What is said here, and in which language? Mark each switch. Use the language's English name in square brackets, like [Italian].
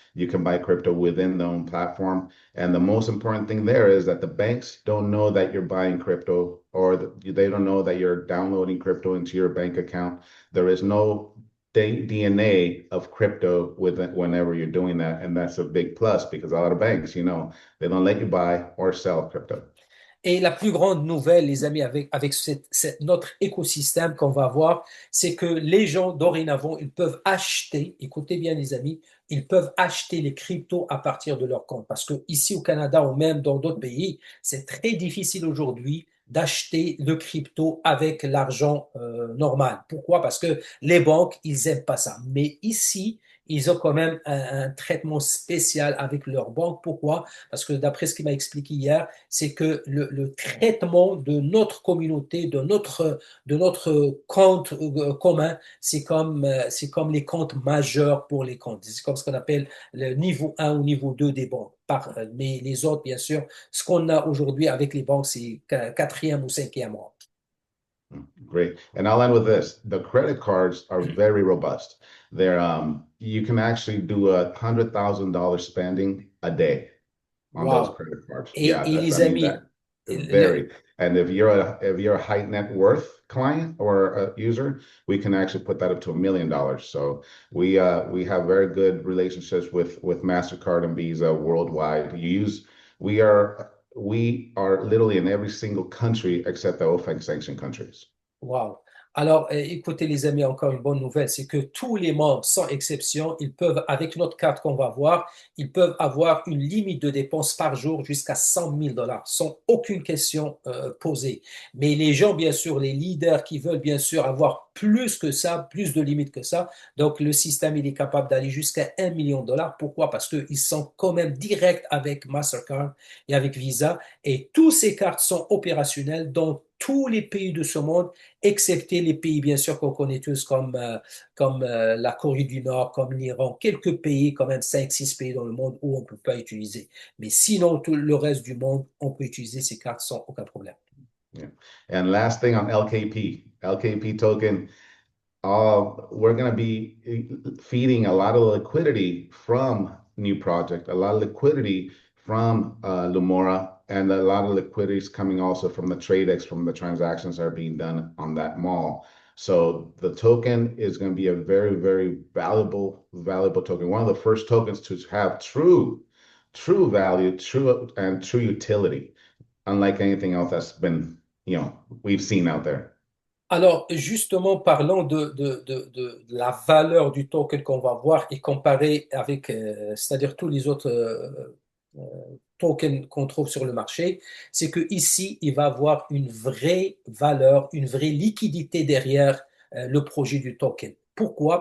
[English] You can buy crypto within their own platform. And the most important thing there is that the banks don't know that you're buying crypto, or they don't know that you're downloading crypto into your bank account. There is no DNA of crypto with it whenever you're doing that. And that's a big plus because a lot of banks, they don't let you buy or sell crypto. [French] Et la plus grande nouvelle, les amis, avec notre écosystème qu'on va avoir, c'est que les gens, dorénavant, ils peuvent acheter, écoutez bien les amis, ils peuvent acheter les cryptos à partir de leur compte. Parce que ici au Canada ou même dans d'autres pays, c'est très difficile aujourd'hui d'acheter le crypto avec l'argent normal. Pourquoi? Parce que les banques, ils aiment pas ça. Mais ici, ils ont quand même un traitement spécial avec leur banque. Pourquoi? Parce que d'après ce qu'il m'a expliqué hier, c'est que le traitement de notre communauté, de notre compte commun, c'est comme les comptes majeurs pour les comptes. C'est comme ce qu'on appelle le niveau 1 ou niveau 2 des banques. Mais les autres, bien sûr, ce qu'on a aujourd'hui avec les banques, c'est quatrième ou cinquième rang. [English] Great. And I'll end with this. The credit cards are very robust. You can actually do $100,000 spending a day on those Wow. credit cards. [French] Et, [English] Yeah, [French] et les [English] I mean [French] amis, [English] that very. And if you're a high net worth client or a user, we can actually put that up to $1 million. So we have very good relationships with MasterCard and Visa worldwide. We are literally in every single country except the OFAC sanctioned countries. wow. [French] Alors, écoutez les amis, encore une bonne nouvelle, c'est que tous les membres, sans exception, ils peuvent, avec notre carte qu'on va voir, ils peuvent avoir une limite de dépenses par jour jusqu'à 100 000 $, sans aucune question posée. Mais les gens, bien sûr, les leaders qui veulent bien sûr avoir plus que ça, plus de limites que ça, donc le système, il est capable d'aller jusqu'à 1 million de $. Pourquoi? Parce qu'ils sont quand même directs avec Mastercard et avec Visa, et toutes ces cartes sont opérationnelles dans tous les pays de ce monde, excepté les pays, bien sûr, qu'on connaît tous, comme la Corée du Nord, comme l'Iran, quelques pays, quand même 5, 6 pays dans le monde où on ne peut pas utiliser. Mais sinon, tout le reste du monde, on peut utiliser ces cartes sans aucun problème. [English] Yeah. And last thing on LKP token, we're going to be feeding a lot of liquidity from New Project, a lot of liquidity from Lumora, and a lot of liquidity is coming also from the TradeX, from the transactions that are being done on that mall. So the token is going to be a very, very valuable token. One of the first tokens to have true value, true utility, unlike anything else that's been, we've seen out there. [French] Alors, justement, parlons de la valeur du token qu'on va voir et comparer avec, c'est-à-dire tous les autres tokens qu'on trouve sur le marché, c'est que ici, il va avoir une vraie valeur, une vraie liquidité derrière le projet du token. Pourquoi?